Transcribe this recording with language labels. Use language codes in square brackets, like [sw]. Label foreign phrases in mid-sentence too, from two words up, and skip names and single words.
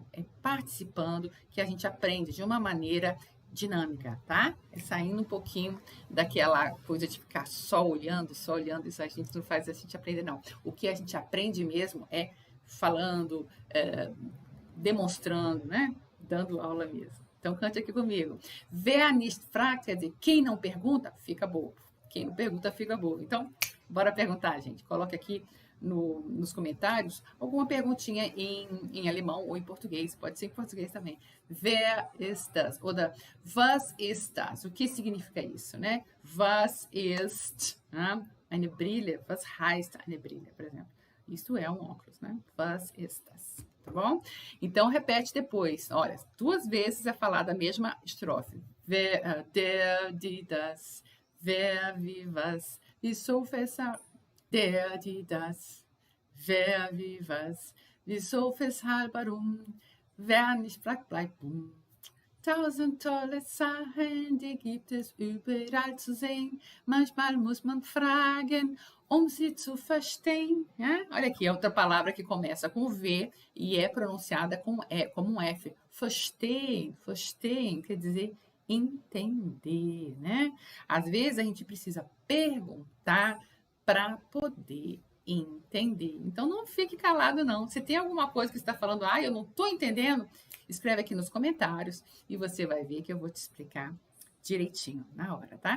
[pt] É participando que a gente aprende de uma maneira dinâmica, tá? É saindo um pouquinho daquela coisa de ficar só olhando, isso a gente não faz a gente aprender, não. O que a gente aprende mesmo é falando, demonstrando, né? Dando aula mesmo. Então, cante aqui comigo. [de] Wer nicht fragt, [pt] quer dizer, quem não pergunta, fica bobo. Quem não pergunta, fica bobo. Então, bora perguntar, gente. Coloque aqui nos comentários alguma perguntinha em alemão ou em português, pode ser em português também. [de] Wer ist das? Ou was ist das? [pt] O que significa isso, né? [de] Was ist eine Brille? Was heißt eine Brille, [pt] por exemplo? Isso é um óculos, né? [de] Was ist das? [pt] tá bom? Então, repete depois. Olha, 2 vezes é falada a mesma estrofe. [de] Wer, der, die, das, wer, wie, was, wieso, weshalb, der, die, das, wer, wie, was, wieso, weshalb, warum, wer nicht fragt, bleibt dumm. 1000 tolle Sachen, die gibt es überall zu sehen. Manchmal muss man fragen, sie zu verstehen. [pt] Olha aqui, é outra palavra que começa com V e é pronunciada como um F. [de] Verstehen, verstehen, [pt] quer dizer entender, né? Às vezes a gente precisa perguntar para poder entender. Então não fique calado, não. Se tem alguma coisa que você está falando, eu não estou entendendo, escreve aqui nos comentários e você vai ver que eu vou te explicar direitinho na hora, tá?